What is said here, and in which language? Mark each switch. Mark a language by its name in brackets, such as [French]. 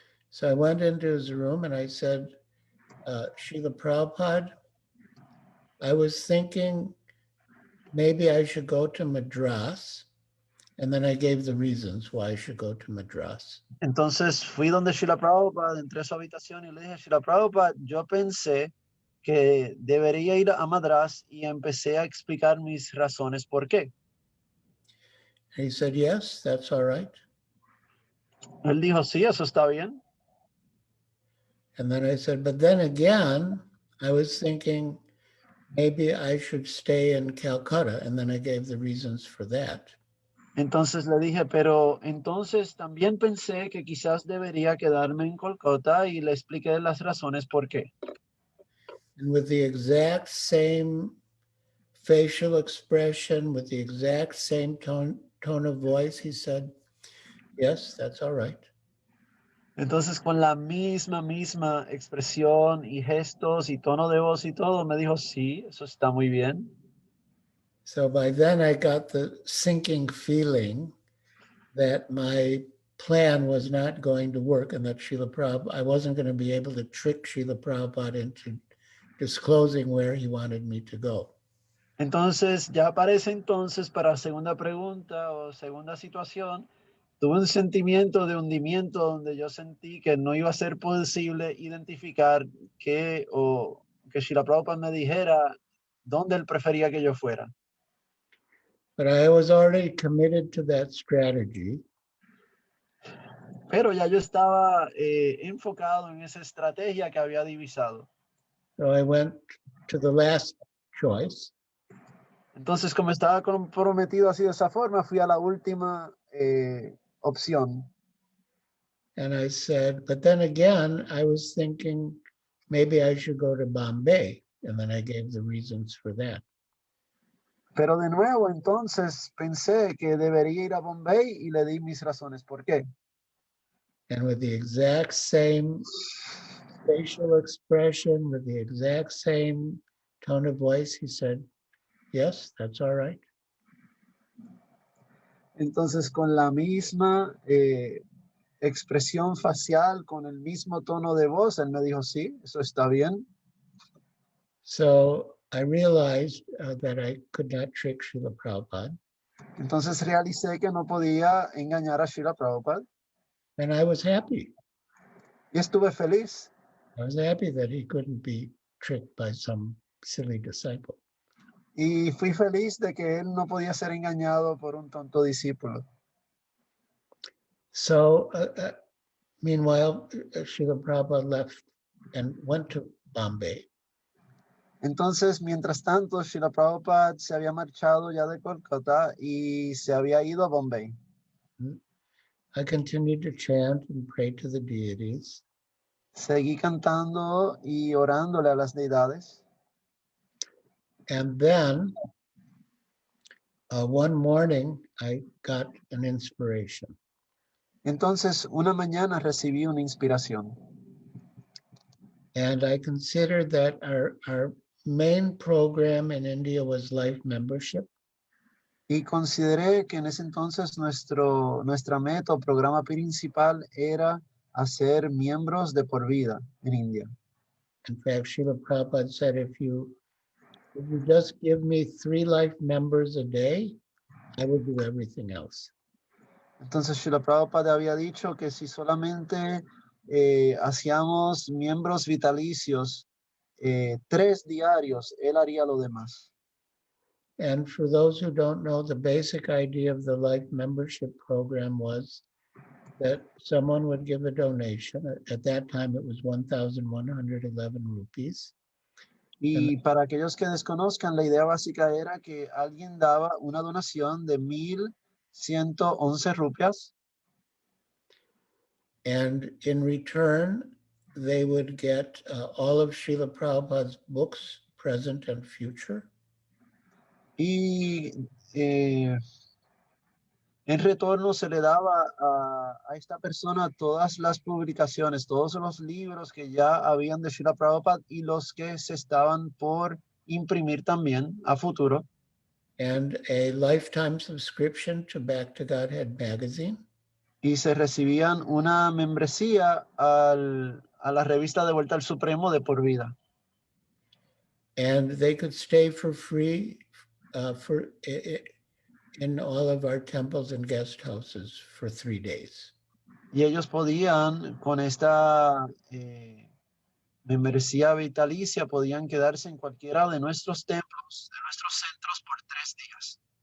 [English] So I went into his room and I said, Srila Prabhupada, I was thinking maybe I should go to Madras. And then I gave the reasons why I should go to Madras. [Spanish] Entonces fui donde Srila Prabhupada, entré a su habitación y le dije, Srila Prabhupada, yo pensé que debería ir a Madras y empecé a explicar mis razones por qué. [English] And he said, yes, that's all right. [Spanish] Él dijo, sí, eso está bien. [English] And then I said, but then again, I was thinking maybe I should stay in Calcutta. And then I gave the reasons for that. [Spanish] Entonces le dije, pero entonces también pensé que quizás debería quedarme en Kolkata y le expliqué las razones por qué. [English] And with the exact same facial expression, with the exact same tone of voice, he said, yes, that's all right. [Spanish] Entonces con la misma expresión y gestos y tono de voz y todo, me dijo, sí, eso está muy bien. [English] So by then I got the sinking feeling that my plan was not going to work and that Srila Prabhupada, I wasn't going to be able to trick Srila Prabhupada into disclosing where he wanted me to go. [Spanish] Entonces, ya para ese entonces, para segunda pregunta o segunda situación, tuve un sentimiento de hundimiento donde yo sentí que no iba a ser posible identificar que Srila Prabhupada me dijera dónde él prefería que yo fuera. [English] But I was already committed to that strategy. [Spanish] Pero ya yo estaba enfocado en esa estrategia que había divisado. [English] So I went to the last choice. [Spanish] Entonces, como estaba comprometido así de esa forma, fui a la última opción. [English] And I said, but then again, I was thinking maybe I should go to Bombay. And then I gave the reasons for that. [Spanish] Pero de nuevo, entonces pensé que debería ir a Bombay y le di mis razones por qué. [English] And with the exact same facial expression, with the exact same tone of voice, he said, yes, that's all right. [Spanish] Entonces, con la misma expresión facial, con el mismo tono de voz, él me dijo, sí, eso está bien. [English] So I realized that I could not trick Srila Prabhupada. [Spanish] Entonces realicé que no podía engañar a Srila Prabhupada. [English] And I was happy. [Spanish] Y estuve feliz. [English] I was happy that he couldn't be tricked by some silly disciple. [Spanish] Y fui feliz de que él no podía ser engañado por un tonto discípulo. [English] So, meanwhile, Srila Prabhupada left and went to Bombay. [Spanish] Entonces, mientras tanto, Srila Prabhupada se había marchado ya de Kolkata y se había ido a Bombay. [English] I continued to chant and pray to the deities. [Spanish] Seguí cantando y orándole a las deidades. [English] And then, one morning, I got an inspiration. [Spanish] Entonces, una mañana recibí una inspiración. [English] And I considered that our main program in India was life membership. [Spanish] Y consideré que en ese entonces nuestra meta o programa principal era hacer miembros de por vida en India. [English] In fact, Srila Prabhupada said, if you just give me 3 life members a day, I will do everything else. [Spanish] Entonces Srila Prabhupada había dicho que si solamente hacíamos miembros vitalicios 3 diarios, él haría lo demás. [English] And for those who don't know, the basic idea of the life membership program was that someone would give a donation. At that time, it was 1,111 rupees. [Spanish] Y para aquellos que desconozcan, la idea básica era que alguien daba una donación de 1,111 rupias. [English] And in return, they would get all of Srila Prabhupada's books, present and future. [Spanish] Y en retorno se le daba a esta persona todas las publicaciones, todos los libros que ya habían de Srila Prabhupada y los que se estaban por imprimir también a futuro. [English] And a lifetime subscription to Back to Godhead magazine. [Spanish] Y se recibían una membresía a la revista De Vuelta al Supremo de por vida. [English] And they could stay for free in all of our temples and guest houses for 3 days. [Spanish] Y ellos podían, con esta membresía vitalicia, podían quedarse en cualquiera de nuestros templos, de nuestros centros por 3 días.